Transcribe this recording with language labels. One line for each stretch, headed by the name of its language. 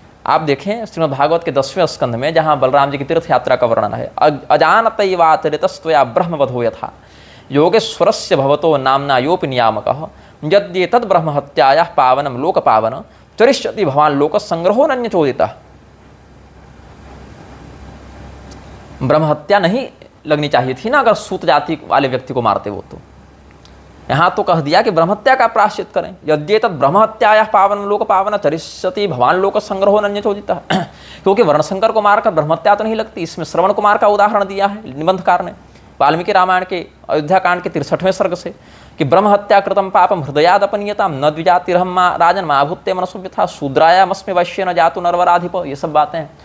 Hindi: आप देखें श्रीमद् भागवत के 10वें स्कंध में, जहाँ बलराम जी की तीर्थ यात्रा का वर्णन है,
Sanskrit: अजानतैवातिरितस्त्वया ब्रह्मवधो यथा योगेश्वरस्य भवतो नाम्ना योपि नियामकः यद्येतद् ब्रह्म हत्यायाः पावनं लोक पावन चरिष्यति भवान् लोक संग्रहो नन्यचोदितः।
Hindi: ब्रह्म हत्या नहीं लगनी चाहिए थी ना, अगर सूत जाति वाले व्यक्ति को मारते वो। तो यहाँ तो कह दिया कि ब्रह्महत्या का प्रायश्चित करें।
Sanskrit: यद्येतद् ब्रह्महत्यायाः पावन लोक पावन चरिष्यति भवान् लोक संग्रहो नन्यचोदितः।
Hindi: क्योंकि वर्णशंकर को मारकर ब्रह्महत्या तो नहीं लगती। इसमें श्रवण कुमार का उदाहरण दिया है निबंधकार ने वाल्मीकि रामायण के अयोध्या कांड के 63वें सर्ग से, कि
Sanskrit: ब्रह्महत्या कृतम पापम हृदयादपनीयताम न द्विजातिरहम राजन माभूत्य मनसो व्यथा शूद्रायामस्मि वैश्य न जातु नरवराधिप।
Hindi: ये सब बातें हैं।